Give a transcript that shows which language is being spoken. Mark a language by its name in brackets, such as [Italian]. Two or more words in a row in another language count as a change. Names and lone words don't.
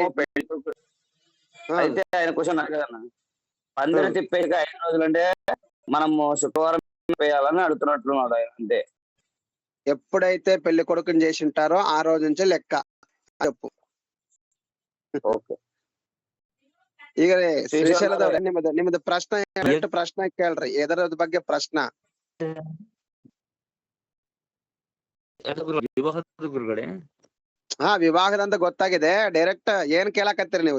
[Telugu] పెళ్లి కొడుకు అయితే ఆయన క్వశ్చన్ అడగదన్న, పందిరి తిప్పేసి 5 రోజులు అంటే మనము శుక్రవారం వేయాలని అడుగుతున్నట్లున్నాడు ఆయన. అంతే. ఎప్పుడైతే పెళ్లి కొడుకుని చేసి ఉంటారో ఆ రోజు నుంచే లెక్క చెప్పు. ఓకే. [Kannada] ಈಗ ಶ್ರೀಶೈಲದವ್ರೆ ನಿಮ್ಮದು ಪ್ರಶ್ನೆ ಎಷ್ಟು ಪ್ರಶ್ನೆ ಕೇಳ್ರಿ, ಎದರದ ಬಗ್ಗೆ ಪ್ರಶ್ನ? ಗುರುಗಳೇ ಹಾ ವಿವಾಹದಂತ ಗೊತ್ತಾಗಿದೆ. ಡೈರೆಕ್ಟ್ ಏನ್ ಕೇಳಕತ್ತೀರಿ ನೀವು?